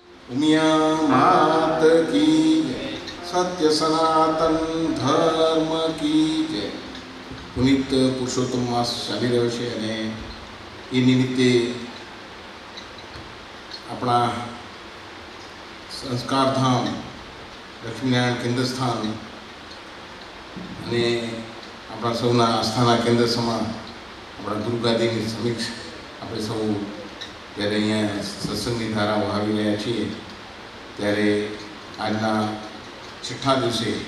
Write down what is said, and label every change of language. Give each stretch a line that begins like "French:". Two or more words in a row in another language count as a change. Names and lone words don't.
Hindi: उमिया मात की जय, सत्य सनातन धर्म की जय।
Gujarati: પુનિત પુરુષોત્તમ માસ ચાલી રહ્યો છે અને એ નિમિત્તે આપણા સંસ્કારધામ લક્ષ્મીનારાયણ કેન્દ્રસ્થાન અને આપણા સૌના આસ્થાના કેન્દ્ર સમા આપણા ગુરુગાદીની સમીક્ષ આપણે સૌ જ્યારે અહીંયા સત્સંગની ધારાઓ આવી રહ્યા છીએ ત્યારે આજના છઠ્ઠા દિવસે